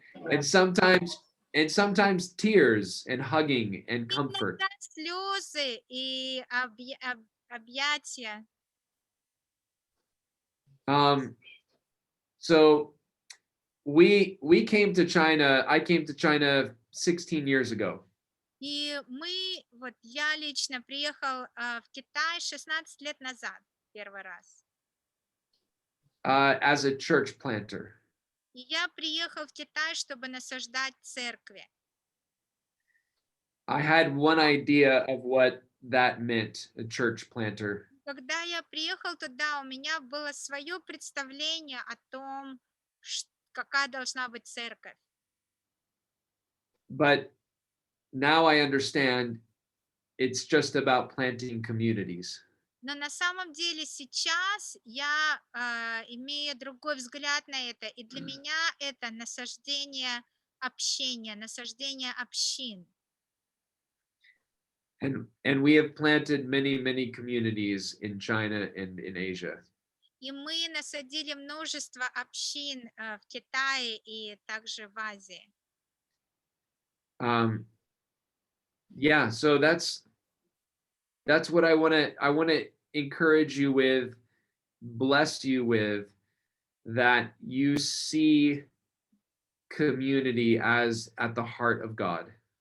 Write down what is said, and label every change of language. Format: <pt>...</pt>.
<en>And sometimes tears and hugging and comfort.</en> <ru>Иногда слезы и объятия.</ru> <en>So we came to China. I came to China 16 years ago.</en> <ru>И я лично приехал в Китай 16 лет назад, первый раз.</ru> <en>As a church planter.</en> <ru>И я приехал в Китай, чтобы насаждать церкви.</ru> <en>I had one idea of what that meant, a church planter.</en> <ru>Когда я приехал туда, у меня было свое представление о том, какая должна быть церковь.</ru> <en>But now I understand it's just about planting communities.</en> <ru>Но на самом деле сейчас я имею другой взгляд на это, и для меня это насаждение общения, насаждение общин.</ru> <en>And we have planted many communities in China and in Asia.</en> <ru>И мы насадили множество общин в Китае и также в Азии.</ru> <en>Yeah, so that's what I want to encourage you with, bless you with, that you see community as at the heart of God.</en>